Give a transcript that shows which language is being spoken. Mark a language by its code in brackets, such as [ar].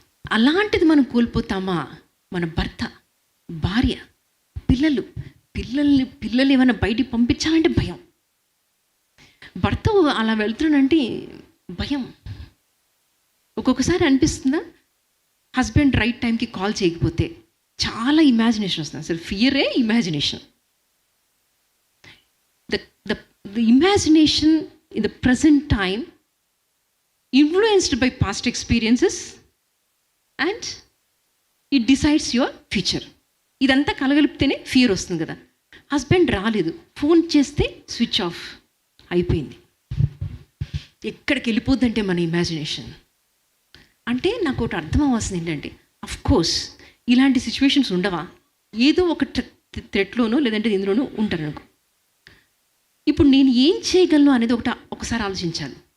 [te] అలాంటిది మనం కోల్పోతామా? మన భర్త, భార్య, పిల్లలు ఏమైనా బయటికి పంపించాలంటే భయం. భర్త అలా వెళ్తున్నాడంటే భయం. ఒక్కొక్కసారి అనిపిస్తుందా, హస్బెండ్ రైట్ టైంకి కాల్ చేయకపోతే చాలా ఇమాజినేషన్ వస్తుంది. అసలు ఫియరే imagination. [en] The imagination in the present time influenced by past experiences and it decides your future. [te] ఇదంతా కలగలిపితేనే ఫియర్ వస్తుంది కదా. హస్బెండ్ రాలేదు, ఫోన్ చేస్తే స్విచ్ ఆఫ్ అయిపోయింది. ఎక్కడికి వెళ్ళిపోద్దంటే మన ఇమాజినేషన్. అంటే నాకు ఒకటి అర్థం అవ్వాల్సింది ఏంటంటే, అఫ్ కోర్స్ ఇలాంటి సిచ్యువేషన్స్ ఉండవా? ఏదో ఒక థ్రెట్లోనో లేదంటే ఇందులోనూ ఉంటారు అనుకో. ఇప్పుడు నేను ఏం చేయగలను అనేది ఒకసారి ఆలోచించాలి.